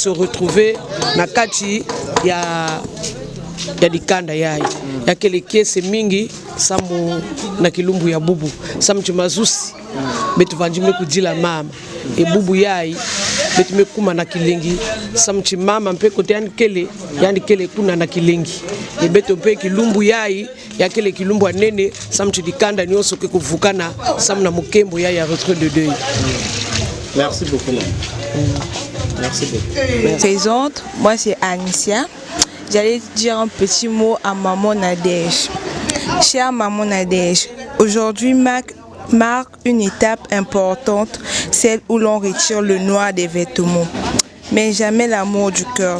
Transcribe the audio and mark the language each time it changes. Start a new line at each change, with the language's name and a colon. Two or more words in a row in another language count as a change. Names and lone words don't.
French: se retrouver
Kituba (Democratic Republic of Congo): na kati ya dikanda yai yakele kese mingi samu na kilumbu ya bubu samu chimazusi betu vanjime kujila mama e bubu yai betu mekuma na kilengi samu chimama mpe kote yani kele kuna na kilengi e betu mpe kilumbu yai yakele kilumbu anene samu chidikanda nyonso ke kuvukana samu na mukembo yai ya
French: retrait de deuil. Merci beaucoup. Merci beaucoup. Présente, moi c'est Anicia. J'allais dire un petit mot à maman Nadège. Chère maman Nadège, aujourd'hui marque une étape importante, celle où l'on retire le noir des vêtements, mais jamais l'amour du cœur.